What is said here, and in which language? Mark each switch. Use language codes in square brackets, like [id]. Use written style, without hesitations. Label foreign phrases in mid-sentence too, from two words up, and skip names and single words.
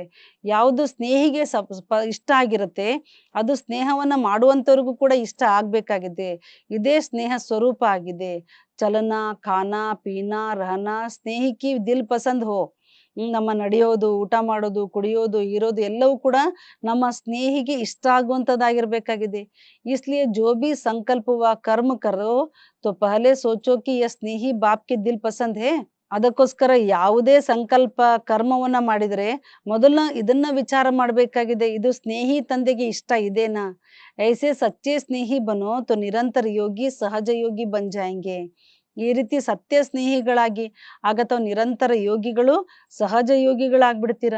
[kn] ಯಾವುದು ಸ್ನೇಹಿಗೆ ಇಷ್ಟ ಆಗಿರುತ್ತೆ ಅದು ಸ್ನೇಹವನ್ನ ಮಾಡುವಂತವ್ರಿಗೂ ಕೂಡ ಇಷ್ಟ ಆಗ್ಬೇಕಾಗಿದೆ. ಇದೇ ಸ್ನೇಹ ಸ್ವರೂಪ ಆಗಿದೆ. [hi] चलना खाना पीना रहना स्नेही की दिल पसंद हो. [kn] ನಮ್ಮ ನಡೆಯೋದು, ಊಟ ಮಾಡೋದು, ಕುಡಿಯೋದು, ಇರೋದು ಎಲ್ಲವೂ ಕೂಡ ನಮ್ಮ ಸ್ನೇಹಿಗೆ ಇಷ್ಟ ಆಗುವಂಥದ್ದಾಗಿರ್ಬೇಕಾಗಿದೆ. [hi] इसलिए जो भी संकल्प व कर्म करो तो पहले सोचो कि यह स्नेही बाप के दिल पसंद है. [kn] ಅದಕ್ಕೋಸ್ಕರ ಯಾವುದೇ ಸಂಕಲ್ಪ ಕರ್ಮವನ್ನ ಮಾಡಿದ್ರೆ ಮೊದಲ ಇದನ್ನ ವಿಚಾರ ಮಾಡಬೇಕಾಗಿದೆ, ಇದು ಸ್ನೇಹಿ ತಂದೆಗೆ ಇಷ್ಟ ಇದೆನಾ. [hi] ऐसे सच्चे स्नेही बनो तो निरंतर योगी सहज योगी बन जाएंगे. [kn] ಈ ರೀತಿ ಸತ್ಯ ಸ್ನೇಹಿಗಳಾಗಿ ಆಗ ತಾವು ನಿರಂತರ ಯೋಗಿಗಳು ಸಹಜ ಯೋಗಿಗಳಾಗ್ಬಿಡ್ತೀರಾ.